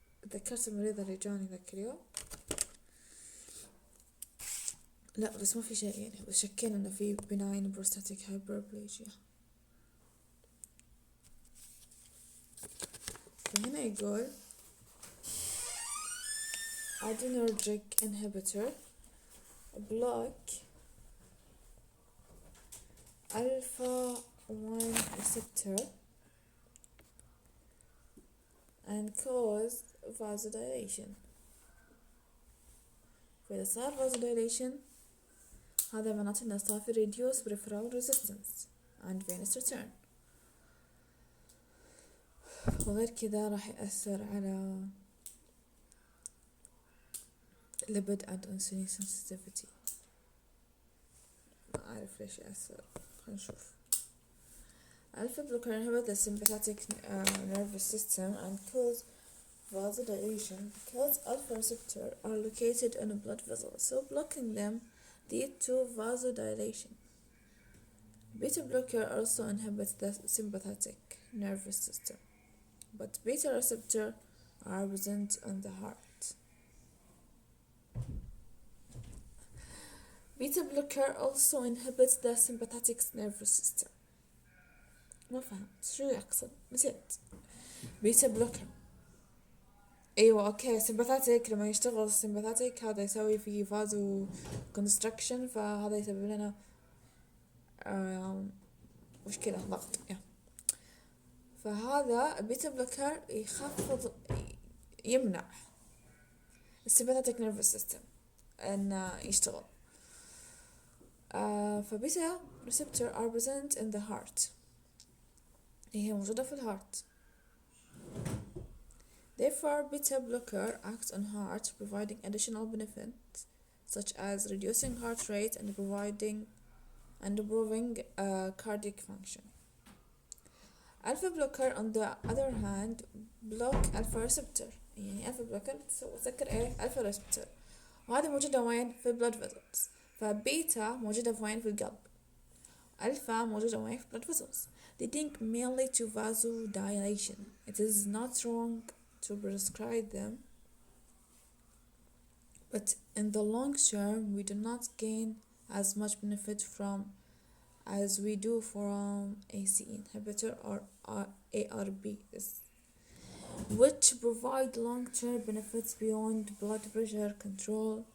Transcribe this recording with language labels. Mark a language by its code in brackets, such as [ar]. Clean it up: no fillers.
[ar] تذكرت المريض اللي جاني ذاك اليوم، لا بس ما في شيء يعني، بس شكينا انه في benign prostatic hyperplasia. فهنا يقول [en] adrenergic inhibitor block alpha 1 receptor and cause vasodilation. [ar] فإذا صار vasodilation هذا معناته إنه صار في [en] reduce peripheral resistance and venous return، [ar] وغير كذا راح يأثر على [en] lipid and insulin sensitivity. [ar] ما أعرف ليش يأثر، خلينا نشوف. [en] Alpha blocker inhibit the sympathetic nervous system and cause vasodilation because alpha receptors are located in a blood vessel, so blocking them lead to vasodilation. Beta blocker also inhibits the sympathetic nervous system, but beta receptors are present in the heart. Beta blocker also inhibits the sympathetic nervous system. [ar] ما فهمت شو يقصد، نسيت. بيتا بلوكر، ايوه اوكي. سمباثاتيك لما يشتغل السمباثاتيك هذا يسوي في فازو كونستراكشن، فهذا يسبب لنا مشكلة ضغط. فهذا بيتا بلوكر يخفض، يمنع السمباثاتيك نيرفس سيستم انه يشتغل. [en] فبيتا receptor are present in the heart، [ar] هي موجودة في الهارت. [en] Therefore, beta blocker acts on heart, providing additional benefits such as reducing heart rate and improving cardiac function. Alpha blocker, on the other hand, block alpha receptor. [ar] يعني alpha blocker تذكر ايه؟ alpha receptor، وهذا موجودة وين؟ في blood vessels. فبيتا موجودة في وين؟ في القلب. [en] alpha [ar] موجودة وين؟ في [en] blood vessels, leading mainly to vasodilation. It is not wrong to prescribe them, but in the long term we do not gain as much benefit from as we do from ACE inhibitor or ARBs, which provide long-term benefits beyond blood pressure control.